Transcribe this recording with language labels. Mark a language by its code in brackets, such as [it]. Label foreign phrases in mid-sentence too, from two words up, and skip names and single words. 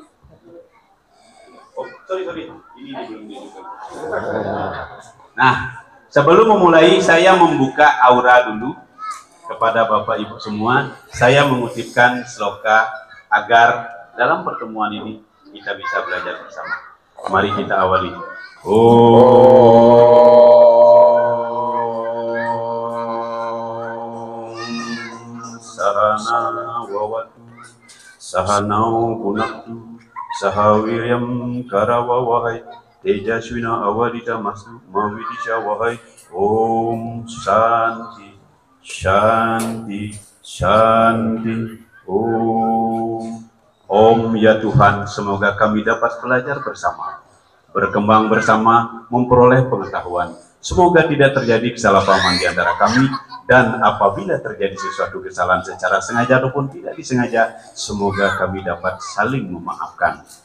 [id] Oh, sorry. Ini belum dibuka. Nah, sebelum memulai saya membuka aura dulu kepada Bapak Ibu semua. Saya mengutipkan sloka agar dalam pertemuan ini kita bisa belajar bersama. Mari kita awali. [sa] Sahana wawatu sahanau punaktu sahawiryam karawawahai tejaswina awadita masu mavidisha wahai. Om Shanti Shanti Shanti. [id] Om ya Tuhan, semoga kami dapat belajar bersama, berkembang bersama, memperoleh pengetahuan. Semoga tidak terjadi kesalahpahaman di antara kami, dan apabila terjadi sesuatu kesalahan secara sengaja ataupun tidak disengaja, semoga kami dapat saling memaafkan.